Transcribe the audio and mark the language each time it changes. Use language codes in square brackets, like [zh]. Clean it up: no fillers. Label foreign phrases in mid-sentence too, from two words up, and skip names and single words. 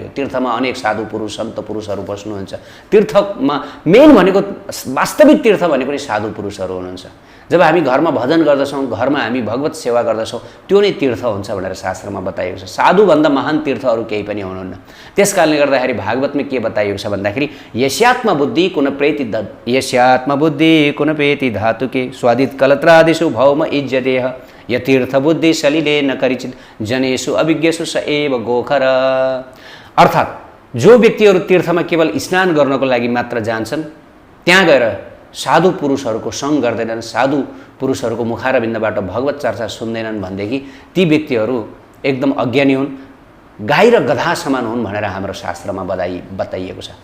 [ne] तीर्थमा अनेक साधु पुरुष सन्त पुरुषहरू बस्नुहुन्छ। तीर्थमा मेन भनेको वास्तविक तीर्थ भनेको नै साधु पुरुषहरू हुनुहुन्छ। जब हामी घरमा भजन गर्दछौँ, घरमा हामी भगवत सेवा गर्दछौँ, त्यो नै तीर्थ हुन्छ भनेर शास्त्रमा बताइएको छ। साधुभन्दा महान तीर्थहरू केही पनि हुनुहुन्न। त्यस कारणले गर्दाखेरि भागवतमा के बताइएको छ भन्दाखेरि [sa] यस्यात्म बुद्धि कुन प्रेति धातुके स्वादित कलत्रादिषु भौम इज्जतेह यतीर्थ बुद्धि सलिले न करिचित जनेषु अभिज्ञसु स एव गोखर। [ne] अर्थात् जो व्यक्तिहरू तीर्थमा केवल स्नान गर्नको लागि मात्र जान्छन्, त्यहाँ गएर साधु पुरुषहरूको सङ्ग गर्दैनन्, साधु पुरुषहरूको मुखारबिन्दबाट भगवत चर्चा सुन्दैनन् भनेदेखि ती व्यक्तिहरू एकदम अज्ञानी हुन्, गाई र गधा समान हुन् भनेर हाम्रो शास्त्रमा बताइएको छ।